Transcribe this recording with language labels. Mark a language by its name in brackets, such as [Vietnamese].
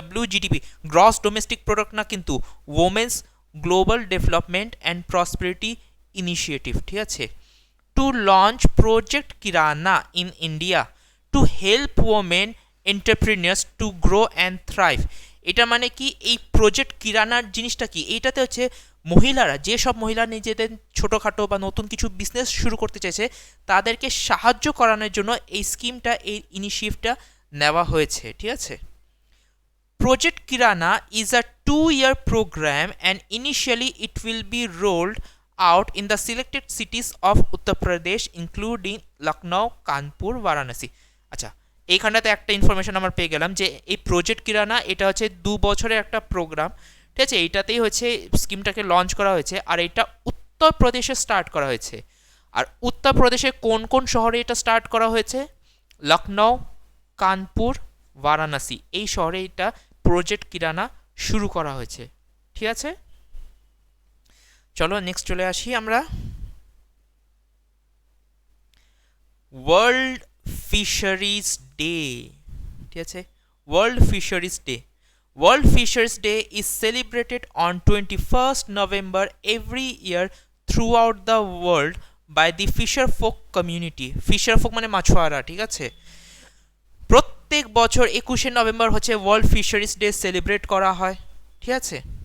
[English] WGDP gross domestic product না, কিন্তু women's global development and prosperity initiative, ঠিক আছে, to launch project Kirana in India to help women entrepreneurs to grow and thrive. [Bangla] এটা মানে কি, এই প্রজেক্ট কিরানার জিনিসটা কি, এইটাতে হচ্ছে মহিলারা, যেসব মহিলা নিজেদের ছোটোখাটো বা নতুন কিছু বিজনেস শুরু করতে চাইছে তাদেরকে সাহায্য করানোর জন্য এই স্কিমটা, এই ইনিশিয়েটিভটা নেওয়া হয়েছে, ঠিক আছে। [English] Project Kirana is a 2-year program and initially it will be rolled out in the selected cities of Uttar Pradesh including Lucknow, Kanpur, Varanasi. [Bangla] আচ্ছা, এইখানটাতে একটা ইনফরমেশন আমরা পেয়ে গেলাম যে এই প্রজেক্ট কিরানা এটা হচ্ছে 2 বছরের একটা প্রোগ্রাম, ঠিক আছে। এইটাতেই হচ্ছে স্কিমটাকে লঞ্চ করা হয়েছে, আর এটা উত্তরপ্রদেশে স্টার্ট করা হয়েছে। আর উত্তরপ্রদেশে কোন কোন শহরে এটা স্টার্ট করা হয়েছে? লখনউ, কানপুর, বারাণসী, এই শহরে এটা প্রজেক্ট কিরানা শুরু করা হয়েছে, ঠিক আছে। চলো নেক্সট চলে আসি আমরা। ওয়ার্ল্ড ফিশারিজ ডে, ঠিক আছে, world fisheries day. [English] World Fisheries Day is celebrated on 21st November every year throughout the world by the fisher folk community. [Bangla] Fisher folk মানে মাছুয়ারা, ঠিক আছে। প্রত্যেক বছর 21শে নভেম্বর হচ্ছে ওয়ার্ল্ড ফিশারিজ ডে সেলিব্রেট করা হয়, ঠিক আছে।